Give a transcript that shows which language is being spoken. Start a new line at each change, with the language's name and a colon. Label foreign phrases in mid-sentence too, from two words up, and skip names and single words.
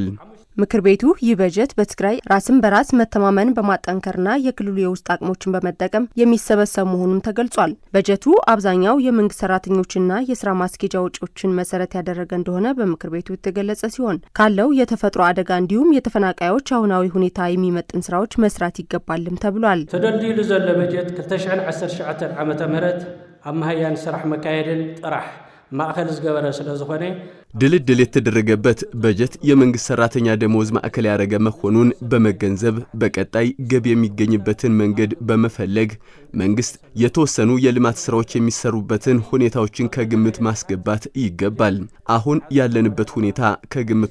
Amharic: ምክር ቤቱ ይህ በጀት በትግራይ ራስን በራስ መተማመን በማጠንከርና የክልሉ የውስጥ አቅሞችን በመጠቀም የሚሰበሰብ መሆኑን ተገልጿል። በጀቱ አብዛኛው የመንግስት ሰራተኞችና የስራ ማስኬጃ ወጪዎችን መሰረት ያደረገ እንደሆነ በምክር ቤቱ የተገለጸ ሲሆን ካለው የተፈጥሮ አደጋ እንዲሁም የተፈናቃዮች አሁናዊ ሁኔታ የሚመጥን ስራዎች መስራት ይገባልም ተብሏል።
Tigrinya: ተደልድሉ ዘሎ በጀት 2019 ዓመተ ምህረት አማህያን ስራሕ መካሄድን ጥራሕ ማዕከል ዝገበረ ስለዝኾነ
Amharic: ድልድል የተደረገበት በጀት የመንግስት ሰራተኛ ደሞዝ ማዕከል ያደረገ መሆኑን በመገንዘብ በቀጣይ ገቢ የሚገኝበትን መንገድ በመፈለግ መንግስት የተወሰኑ የልማት ስራዎች የሚሰሩበትን ሁኔታዎችን ከግምት ማስገባት ይገባል። አሁን ያለንበት ሁኔታ ከግምት